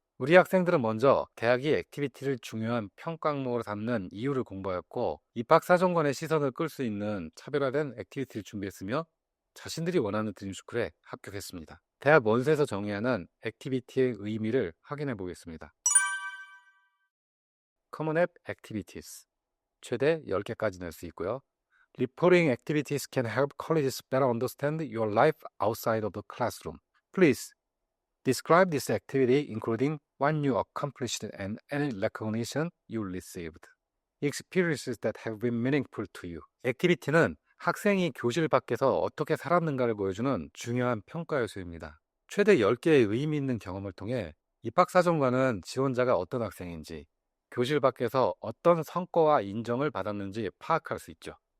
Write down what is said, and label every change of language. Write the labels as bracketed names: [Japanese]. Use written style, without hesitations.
[Korean] 우리 학생들은 먼저 대학이 액티비티를 중요한 평가 항목으로 삼는 이유를 공부하였고, 입학사정관의 시선을 끌 수 있는 차별화된 액티비티를 준비했으며 자신들이 원하는 드림스쿨에 합격했습니다. 대학 원서에서 정의하는 액티비티의 의미를 확인해 보겠습니다. Common App Activities 최대 10개까지 낼 수 있고요. [English] Reporting activities can help colleges better understand your life outside of the classroom. Please describe this activity including what you accomplished and any recognition you received. Experiences that have been meaningful to you. [Korean] 액티비티는 학생이 교실 밖에서 어떻게 살았는가를 보여주는 중요한 평가 요소입니다. 최대 10개의 의미 있는 경험을 통해 입학사정관은 지원자가 어떤 학생인지, 교실 밖에서 어떤 성과와 인정을 받았는지 파악할 수 있죠.